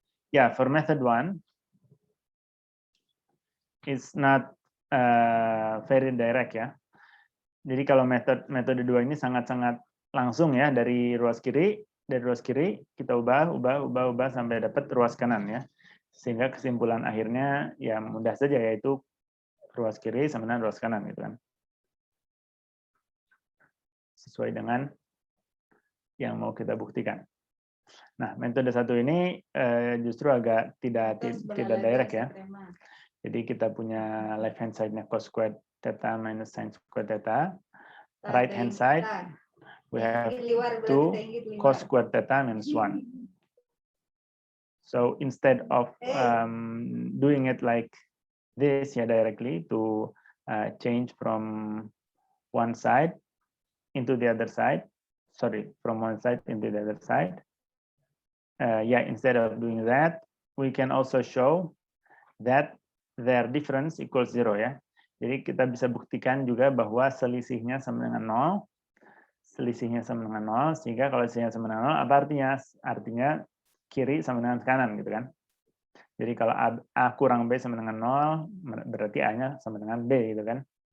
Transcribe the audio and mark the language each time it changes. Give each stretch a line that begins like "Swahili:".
English: Yeah, for method 1, it's not very direct ya.
Indonesian: Jadi kalau metode 2 ini sangat-sangat langsung ya, dari ruas kiri kita ubah sampai dapat ruas kanan ya. Sehingga kesimpulan akhirnya ya mudah saja, yaitu ruas kiri sama dengan ruas kanan gitu kan. Sesuai dengan yang mau kita buktikan. Nah, metode 1 ini justru agak tidak direct ya. Jadi kita punya
English: left hand side-nya cos squared theta minus sin squared theta. Right hand side we have 2 cos squared theta minus 1. So instead of doing it like this ya directly to change from one side into the other side, from one side into the other side. Instead of doing that, we can also show that their difference equals 0 ya.
Indonesian: Jadi kita bisa buktikan juga bahwa selisihnya sama dengan 0. Selisihnya sama dengan 0, sehingga kalau selisihnya sama dengan 0, apa artinya? Artinya kiri sama dengan kanan gitu kan. Jadi kalau A kurang B sama dengan 0, berarti A-nya sama dengan B gitu kan.